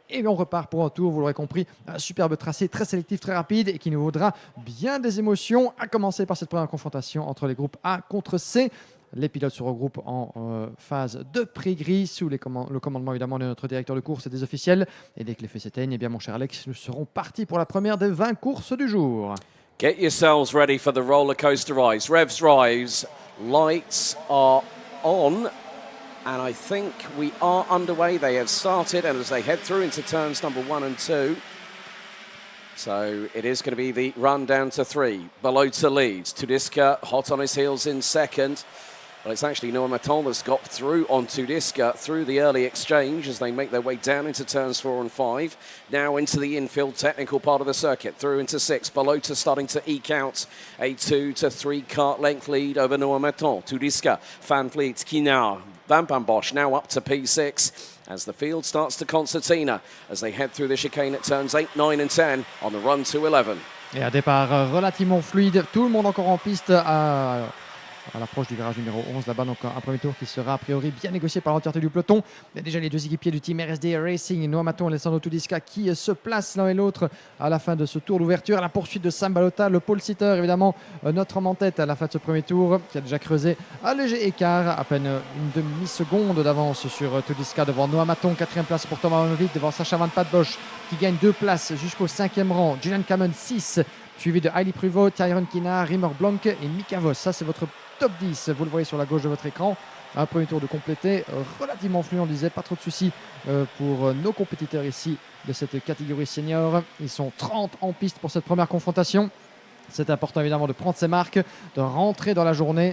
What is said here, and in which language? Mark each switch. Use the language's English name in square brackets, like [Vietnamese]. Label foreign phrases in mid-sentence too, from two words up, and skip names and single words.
[French] Et on repart pour un tour, vous l'aurez compris, un superbe tracé très sélectif, très rapide et qui nous vaudra bien des émotions, à commencer par cette première confrontation entre les groupes A contre C. Les pilotes se regroupent en phase de pré-gris sous le commandement évidemment de notre directeur de course et des officiels. Et dès que les feux s'éteignent, eh bien mon cher Alex, nous serons partis pour la première des 20 courses du jour. [English] Get yourselves ready for the roller coaster rise. Revs rise, lights are on, and I think we are underway. They have started, and as they head through into turns number 1 and 2. So it is going to be the run down to 3. Balota leads. Tudiska hot on his heels in second. Well, it's actually Noah Maton that's got through on Tudiska through the early exchange as they make their way down into turns 4 and 5. Now into the infield technical part of the circuit, through into 6. Balota starting to eke out a 2 to 3 kart length lead over Noah Maton. Tudiska, Van Vliet, Kinar, Van Bosch now up to P6 as the field starts to concertina as they head through the chicane at turns 8, 9 and 10 on the run to 11. [French] Et un départ relativement fluide, tout le monde encore en piste à l'approche du virage numéro 11 là-bas, donc un premier tour qui sera a priori bien négocié par l'entièreté du peloton. Il y a déjà les deux équipiers du team RSD Racing, Noah Maton et Alessandro Tudiska qui se placent l'un et l'autre à la fin de ce tour d'ouverture. À la poursuite de Sam Balota, le pole sitter évidemment, notre homme en tête à la fin de ce premier tour qui a déjà creusé un léger écart, à peine une demi-seconde d'avance sur Tudiska devant Noah Maton. 4e place pour Thomas Van Vliet devant Sacha Van Padbosch qui gagne 2 places jusqu'au 5e rang. Julian Kamen 6, suivi de Hailey Pruvot, Tyron Kinar, Rimmer Blanc et Mika Vos. Ça c'est votre top 10, vous le voyez sur la gauche de votre écran. Un premier tour de complété, relativement fluide, on disait, pas trop de soucis pour nos compétiteurs ici de cette catégorie senior. Ils sont 30 en piste pour cette première confrontation. C'est important évidemment de prendre ses marques, de rentrer dans la journée.